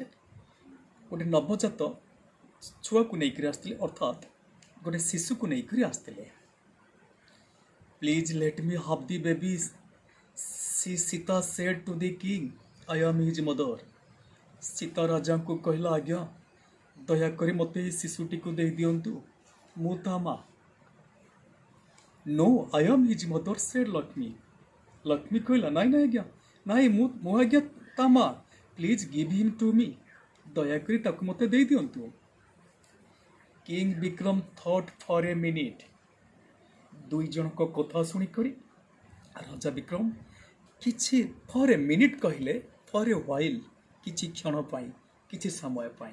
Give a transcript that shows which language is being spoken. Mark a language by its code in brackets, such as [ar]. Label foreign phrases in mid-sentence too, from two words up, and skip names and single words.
[or] ଗୋଟେ ନବଜାତ ଛୁଆକୁ ନେଇକରି ଆସିଥିଲେ, ଅର୍ଥାତ୍ ଗୋଟେ ଶିଶୁକୁ ନେଇକରି ଆସିଥିଲେ। [en] Please let me have the babies, Sita said to the king, I am his mother. [or] ସୀତା ରାଜାଙ୍କୁ କହିଲା, ଆଜ୍ଞା ଦୟାକରି ମୋତେ ଏହି ଶିଶୁଟିକୁ ଦେଇଦିଅନ୍ତୁ, ମୁଁ ତା ମା। [en] No, I am his mother, said ଲକ୍ଷ୍ମୀ। [or] ଲକ୍ଷ୍ମୀ କହିଲା, ନାଇଁ ନାଇଁ ଆଜ୍ଞା, ନାଇଁ ମୁଁ ଆଜ୍ଞା ତା ମା। [en] Please give him to me, [or] ଦୟାକରି ତାକୁ ମୋତେ ଦେଇଦିଅନ୍ତୁ। [en] King Vikram thought for a minute, [or] ଦୁଇ ଜଣଙ୍କ କଥା ଶୁଣିକରି ରାଜା ବିକ୍ରମ କିଛି [en] for a minute [or] କହିଲେ, [en] for a while, [or] କିଛି କ୍ଷଣ ପାଇଁ, କିଛି ସମୟ ପାଇଁ।